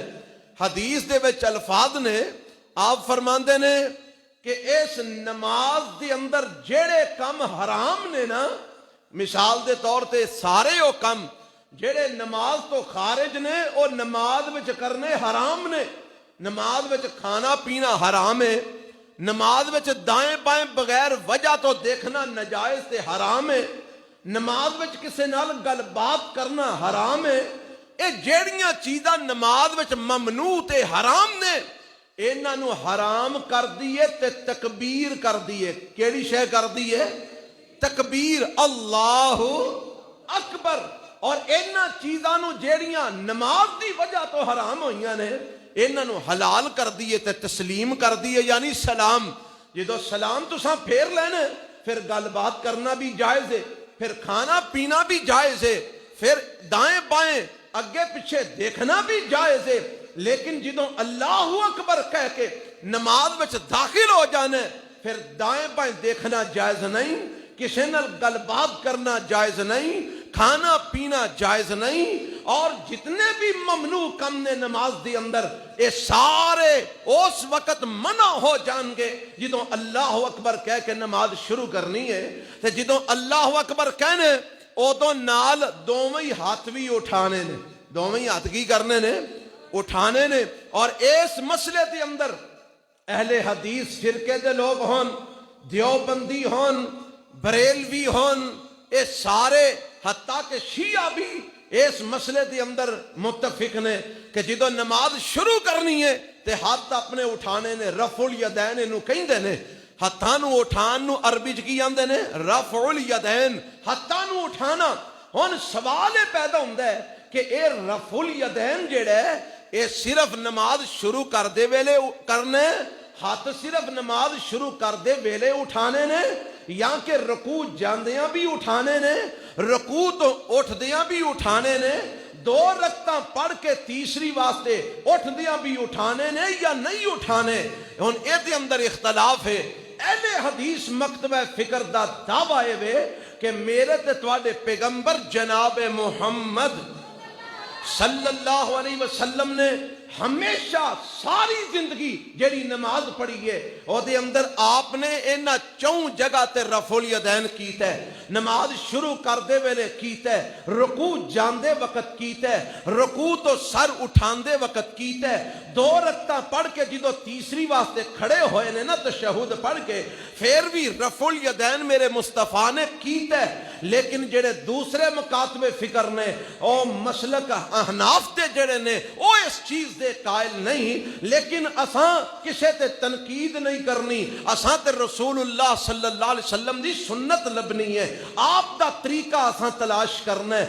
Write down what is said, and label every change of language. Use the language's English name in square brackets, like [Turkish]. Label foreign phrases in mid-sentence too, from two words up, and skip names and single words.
[Punjabi] حدیث دے وچ الفاظ نے، آپ فرماندے نے کہ اس نماز دے اندر جڑے کم حرام نے نا، مثال دے طور تے سارے او کم جڑے نماز تو خارج نے او نماز وچ کرنے حرام نے۔ نماز وچ کھانا پینا حرام ہے، نماز وچ دائیں بائیں بغیر وجہ تو دیکھنا نجائز تے حرام ہے، نماز وچ کسے نال گل بات کرنا حرام ہے۔ اے جیڑیاں چیزاں نماز وچ ممنوع تے حرام نے، انہاں نو حرام کر دیے تے تکبیر کر دیے۔ کیڑی شے کر دیے؟ تکبیر، [Arabic] اللہ اکبر۔ [Punjabi] اور انہاں چیزاں نو جیڑیاں نماز دی وجہ تو حرام ہوئیاں نے، انہاں نو حلال کر دیے تے تسلیم کر دیے، یعنی سلام۔ جدو سلام تساں پھیر لینے، پھر گل بات کرنا بھی جائز ہے، پھر کھانا پینا بھی جائز ہے، پھر دائیں بائیں اگے پیچھے دیکھنا بھی جائز ہے۔ لیکن جدو [Arabic] اللہ اکبر [Punjabi] کہہ کے نماز وچ داخل ہو جانے، پھر دائیں بائیں دیکھنا جائز نہیں، کسی نال گل بات کرنا جائز نہیں، کھانا پینا جائز نہیں، اور جتنے بھی ممنوع کم نے نماز دی اندر، یہ سارے اس وقت منع ہو جان گے جدوں [Arabic] اللہ اکبر [Punjabi] کہہ کے نماز شروع کرنی ہے۔ تے جدوں [Arabic] اللہ اکبر [Punjabi] کہنے ادوں نال دوویں ہاتھ بھی اٹھانے نے، دوویں ہاتھ کی کرنے نے؟ اٹھانے نے۔ اور اس مسئلے دے اندر اہل حدیث فرقے دے لوگ ہون، دیوبندی ہون، بریلوی ہون، اے سارے حتیٰ کہ شیعہ بھی اس مسئلے دے اندر متفق نے کہ جدو نماز شروع کرنی ہے تے ہاتھ اپنے اٹھانے نے، [Arabic] رفع الیدین [Punjabi] انہوں کہیں نے، ہاتھاں نو اٹھان نو عربی چ کی آندے نے [Arabic] رفع الیدین، [Punjabi] ہاتھاں نو اٹھانا۔ ہن سوال پیدا ہوندا ہے کہ اے [Arabic] رفع الیدین [Punjabi] جڑا ہے اے صرف نماز شروع کر دے ویلے کرنے، ہاتھ صرف نماز شروع کر دے ویلے اٹھانے نے، یا کہ رکوع جاندیاں بھی اٹھانے نے، رکوع تو اٹھدیاں بھی اٹھانے نے، 2 رکعتاں پڑھ کے تیسری واسطے اٹھدیاں بھی اٹھانے نے یا نہیں اٹھانے؟ ہن اے دے اندر اختلاف ہے۔ اہل حدیث مکتبہ فکر دا دعویٰ ہے کہ میرے تے تواڈے پیغمبر جناب محمد [Arabic] صلی اللہ علیہ وسلم [Punjabi] نے ہمیشہ ساری زندگی جڑی نماز پڑھی ہے او دے اندر آپ نے اینا چون جگہ تے [Arabic] رفع الیدین [Punjabi] کیتا ہے، نماز شروع کر دے ویلے کیتا ہے، رکوع جاندے وقت کیتا ہے، رکوع تو سر اٹھاندے وقت کیتا ہے، 2 رکعتاں پڑھ کے جدو تیسری واسطے کھڑے ہوئے نے نا تشہد پڑھ کے پھر بھی [Arabic] رفع الیدین [Punjabi] میرے مصطفیٰ نے کیتا ہے۔ لیکن جڑے دوسرے مکاتب فکر نے او مسلک احناف تے جڑے نے او اس چیز دے قائل نہیں، لیکن اساں کسے تے تنقید نہیں کرنی، اساں تے [Arabic] رسول اللہ صلی اللہ علیہ وسلم [Punjabi] دی سنت لبنی ہے، آپ دا طریقہ اساں تلاش کرنا ہے۔